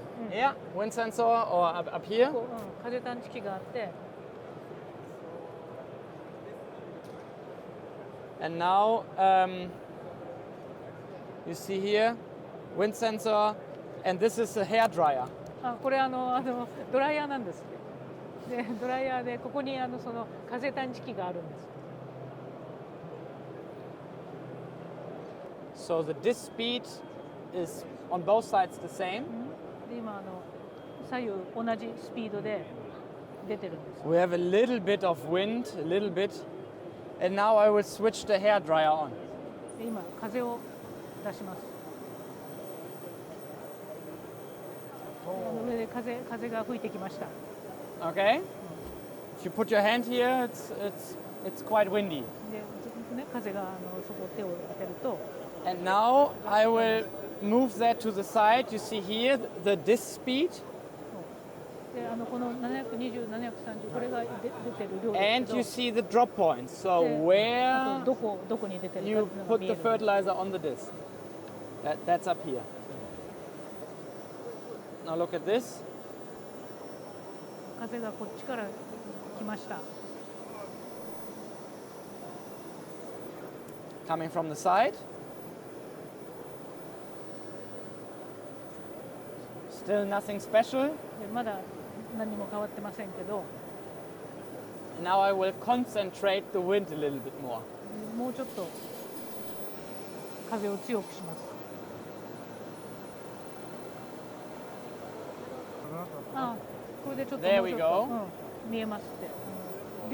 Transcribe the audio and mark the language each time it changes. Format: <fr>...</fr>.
<en>Yeah, wind sensor or up here.</en> <ja>風探知機があって。</ja> <en>And now you see here wind sensor, and this is a hair dryer.</en> <ja>これドライヤーなんです。でドライヤーでここにその風探知機があるんです。</ja> <en>So the disk speed is on both sides the same.</en> <ja>で今左右同じスピードで出てるんです。</ja> <en>We have a little bit of wind, a little bit. And now I will switch the hair dryer on.</en> <ja>今風を出します。上で風が吹いてきました。</ja> <en>Okay. If you put your hand here, it's quite windy.</en> <ja>でね風がそこ手を当てると。</ja> <en>And now I will move that to the side. You see here the disk speed.</en> <ja>でこの720、730これが出てる量ですけど。</ja> <en>And you see the drop points. So where</en> <ja>どこに出てるか</ja> <en>you put the fertilizer on the disk. That's up here. Now look at this.</en> <ja>風がこっちから来ました。</ja> <en>Coming from the side. Still nothing special.</en> <ja>まだ何も変わってませんけど。</ja> <en>Now I will concentrate the wind a little bit more.</en> <ja>もうちょっと風を強くします。これでちょっともうちょっと、見えますって。</ja>